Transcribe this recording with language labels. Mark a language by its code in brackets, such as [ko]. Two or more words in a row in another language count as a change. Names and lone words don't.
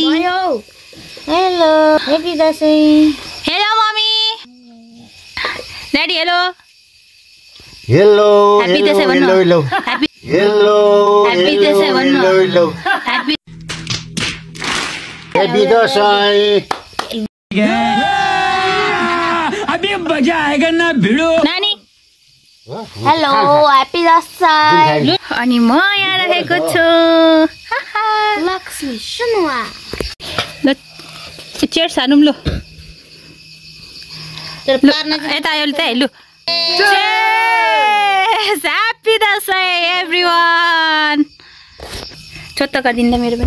[en] Hello happy Dashain Hello mummy daddy hello हेलो [ne] दसैँ भन्नु हेलो ह्यापी दसैँ भन्नु [en] Happy Dashain [hi] अभी मजा आएगा ना भिड़ो [ne] नानी [en] Hello happy Dashain [ne] अनि म यहाँ रहेको छु लक्ष्मी सुनुवा ल चेयर सानौँ ल यता आयो त लु [en] happy Dashain everyone [ne] छोट गरिदिनु त मेरो पनि